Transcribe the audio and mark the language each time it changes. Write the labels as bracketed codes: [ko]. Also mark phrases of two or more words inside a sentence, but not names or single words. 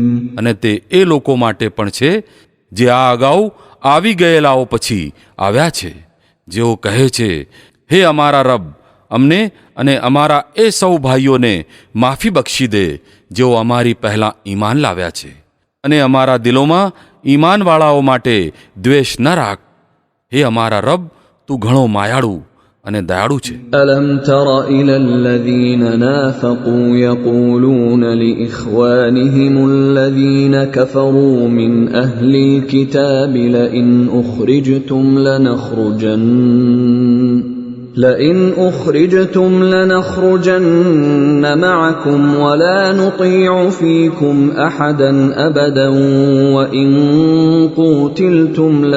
[gu] અને તે એ લોકો માટે પણ છે જે આ અગાઉ આવી ગયેલાઓ પછી આવ્યા છે, જેઓ કહે છે, હે અમારા રબ, અમને અને અમારા એ સૌ ભાઈઓને માફી બક્ષી દે જેઓ અમારી પહેલાં ઈમાન લાવ્યા છે, અને અમારા દિલોમાં ઈમાનવાળાઓ માટે દ્વેષ ન રાખ. હે અમારા રબ, તું ઘણો માયાળુ અને દયાળુ છે. [ar] ألم تر إلى الذين نافقوا يقولون لإخوانهم الذين كفروا من أهل الكتاب لئن أخرجتم لنخرجن معكم ولا نطيع فيكم أحدا أبدا وإن قوتلتم